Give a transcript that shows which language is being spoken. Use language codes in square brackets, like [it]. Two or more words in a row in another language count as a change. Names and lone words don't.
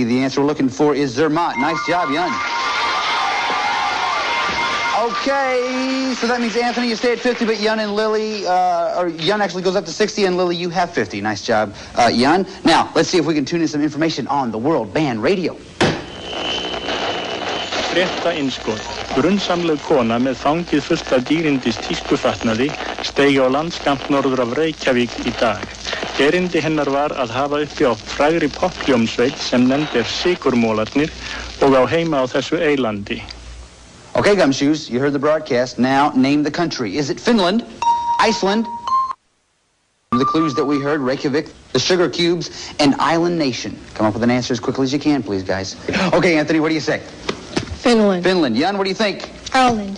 [en] The answer we're looking for is Zermatt. Nice job, Yun. Okay, so that means, Anthony, you stay at 50, but Yun and Lily, or Yun actually goes up to 60, and Lily, you have 50. Nice job, Yun. Now, let's see if we can tune in some information on the World Band Radio. [is] Frétta innskot. Grunnsamleg kona með fangið fullt af dýrindis tískufatnaði steig á landskamp norður af Reykjavík í dag. Erindi hennar var að hafa uppi á frægri poppljómsveit sem nefnd Sykurmolarnir og á heima á þessu eylandi. [en] Okay, Gumshoes, you heard the broadcast. Now, name the country. Is it Finland, Iceland? The clues that we heard: Reykjavik, the Sugar Cubes, and Island Nation. Come up with an answer as quickly as you can, please, guys. Okay, Anthony, what do you say? Finland. Finland. Yun, what do you think? Ireland.